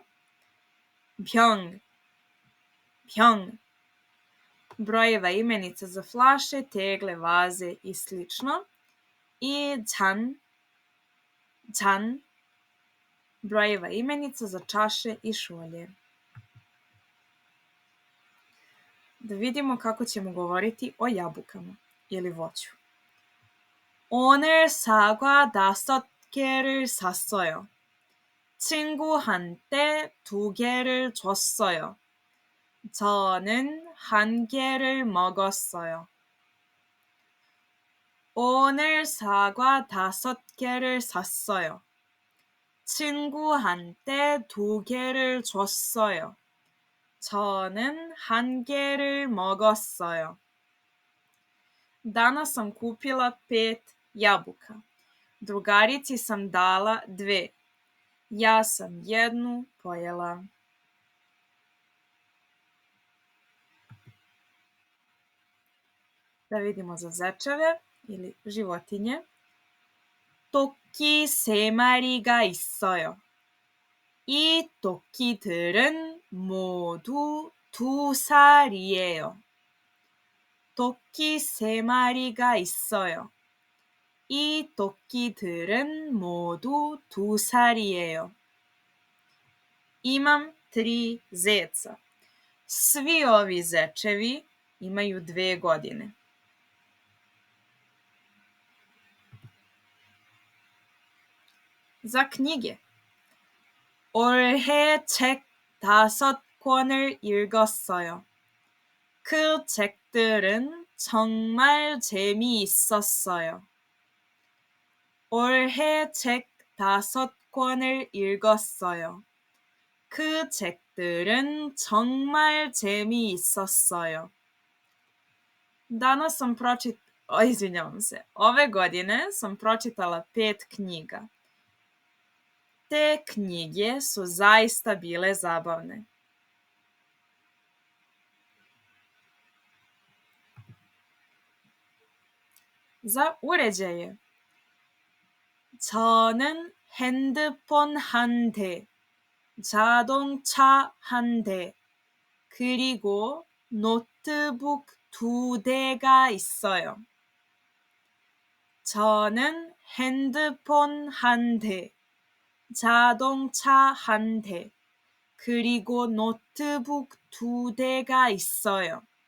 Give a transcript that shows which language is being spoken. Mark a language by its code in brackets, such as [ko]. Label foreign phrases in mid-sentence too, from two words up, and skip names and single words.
[ko] 병, 병, [sr] brojeva imenica za flaše, tegle, vaze i slično. I [ko] 잔, 잔, [sr] brojeva imenica za čaše i šolje. Da vidimo kako ćemo govoriti o jabukama ili voću. [ko] 오늘 사과 5개를 샀어요. 친구한테 2개를 줬어요. 저는 1개를 먹었어요. 오늘 사과 5개를 샀어요. 친구한테 2개를 줬어요. 저는 1개를 먹었어요. [sr] Danas sam kupila 5 jabuka. Drugarici sam dala 2. Ja sam 1 pojela. Da vidimo za zečeve ili životinje. [ko] 토끼 3마리가 있어요. 이 토끼들은 모두 2살이에요. 토끼 3마리가 있어요. 이 토끼들은 모두 2살이에요. [sr] Imam 3 zeca. Svi ovi zečevi imaju 2 godine. Za knjige. [ko] 올해 책 5권을 읽었어요. 그 책들은 정말 재미있었어요. 올해 책 5권을 읽었어요. 그 책들은 정말 재미있었어요. [sr] Danas sam izvinjavam se, ove godine sam pročitala 5 knjiga. Te knjige su zaista bile zabavne. Za uređaje. [ko] 저는 핸드폰 1대, 자동차 1대, 그리고 노트북 2대가 있어요. 저는 핸드폰 1대, 자동차 1대, 그리고 노트북 2대가 있어요.